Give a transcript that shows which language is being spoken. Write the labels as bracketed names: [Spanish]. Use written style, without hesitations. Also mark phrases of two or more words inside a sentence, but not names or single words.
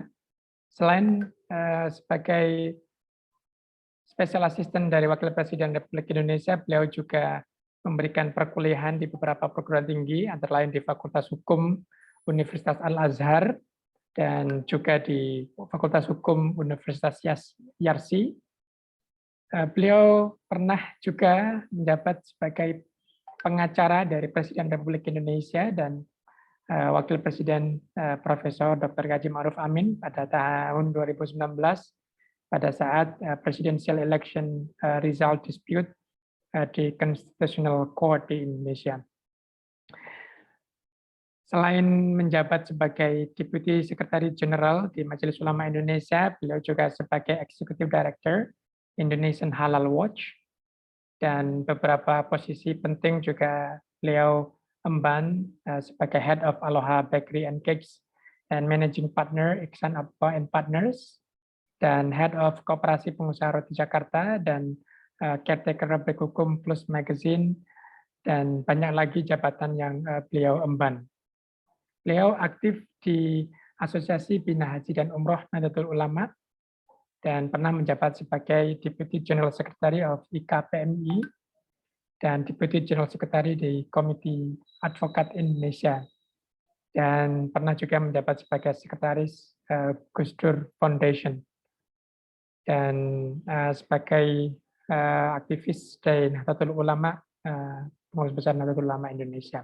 [Indonesian] Selain sebagai [English] Special Assistant [Indonesian] dari Wakil Presiden Republik Indonesia, beliau juga memberikan perkuliahan di beberapa perguruan tinggi, antara lain di Fakultas Hukum Universitas Al-Azhar dan juga di Fakultas Hukum Universitas Yarsi. Beliau pernah juga menjabat sebagai pengacara dari Presiden Republik Indonesia dan Wakil Presiden Profesor Dr. Haji Ma'ruf Amin pada tahun 2019 pada saat [English] presidential election result dispute [Indonesian] di [English] Constitutional Court [Indonesian] di Indonesia. Selain menjabat sebagai [English] Deputy Secretary General [Indonesian] di Majelis Ulama Indonesia, beliau juga sebagai Executive Director Indonesian Halal Watch, dan beberapa posisi penting juga beliau emban sebagai [English] Head of [Indonesian] Aloha Bakery and Cakes and [English] Managing Partner [Indonesian] Iksan Abba and Partners, dan [English] Head of [Indonesian] Koperasi Pengusaha Roti Jakarta, dan Caretaker Republik Hukum Plus Magazine, dan banyak lagi jabatan yang beliau emban. Beliau aktif di Asosiasi Bina Haji dan Umroh Nahdlatul Ulama, dan pernah menjabat sebagai [English] Deputy General Secretary of [Indonesian] IKPMI, dan [English] Deputy General Secretary [Indonesian] di Komite Advokat Indonesia, dan pernah juga menjabat sebagai Sekretaris Gus Dur Foundation, dan sebagai aktivis dari Nahdlatul Ulama, Pengurus Besar Nahdlatul Ulama Indonesia.